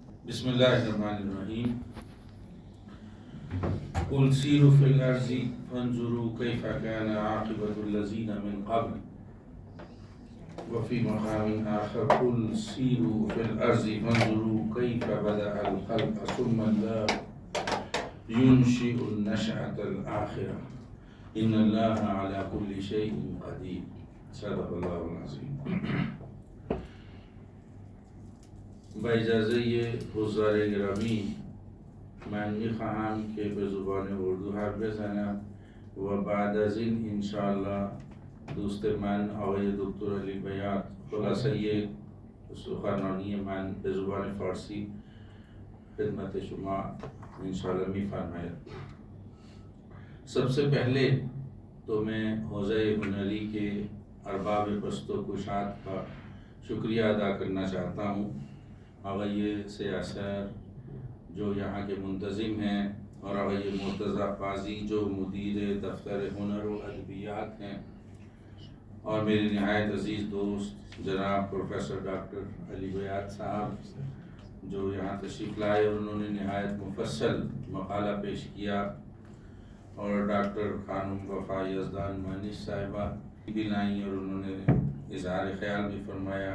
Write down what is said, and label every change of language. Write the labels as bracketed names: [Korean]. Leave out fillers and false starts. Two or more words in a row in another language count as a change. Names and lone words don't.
[Arabic] بسم اللہ الرحمن الرحیم قل سیروا فی الارض فانظروا کیف کان عاقبۃ الذین من قبل وفی مقام آخر قل سیروا فی الارض فانظروا کیف بدأ الخلق ثم اللہ ينشئ النشأة الآخرة ان اللہ علی کل شیء قدیر صدق اللہ العظیم. [Persian] با اجازه حضار گرامی من میخواهم که به زبان اردو حرف بزنم و بعد از این انشاءالله دوست من آقای دکتر علی بیات خلاصه سخنرانی من به زبان فارسی خدمت شما انشاءاللہ میفرماید. [Urdu] سب سے پہلے تو میں حوزہ ہنری کے ارباب پست و کشاد کا شکریہ ادا کرنا چاہتا ہوں. آغائی سیاسر جو یہاں کے منتظم ہیں اور آغائی مرتضی قاضی جو مدیر دفتر ہنر و ادبیات ہیں اور میرے نہایت عزیز دوست جناب پروفیسر ڈاکٹر علی بیات صاحب جو یہاں تشریف لائے اور انہوں نے نہایت مفصل مقالہ پیش کیا، اور ڈاکٹر خانم وفا یزدان مانش صاحبہ بھی لائیں اور انہوں نے اظہار خیال بھی فرمایا.